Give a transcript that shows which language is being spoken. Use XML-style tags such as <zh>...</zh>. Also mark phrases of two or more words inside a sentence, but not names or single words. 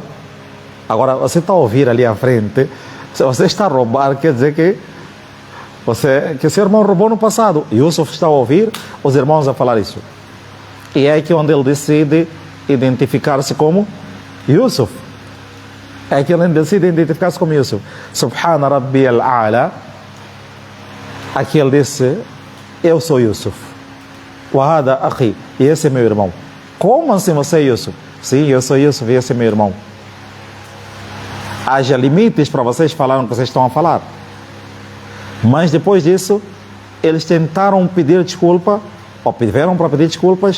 <pt>Agora, você está a ouvir ali à frente, se você está a roubar, quer dizer que seu irmão roubou no passado. Yusuf está a ouvir os irmãos a falar isso. E é aqui onde ele decide identificar-se como Yusuf. É que ele decide identificar-se como Yusuf.</pt> <ar>سبحان ربي الأعلى.</ar> <pt>Aqui ele disse: eu sou Yusuf.</pt> <ar>وهذا أخي.</ar> <pt>E esse é meu irmão. Como assim você é Yusuf? Sim, eu sou Yusuf e esse é meu irmão. Haja limites para vocês falarem o que vocês estão a falar. Mas depois disso, eles tentaram pedir desculpa, ou tiveram para pedir desculpas.</pt>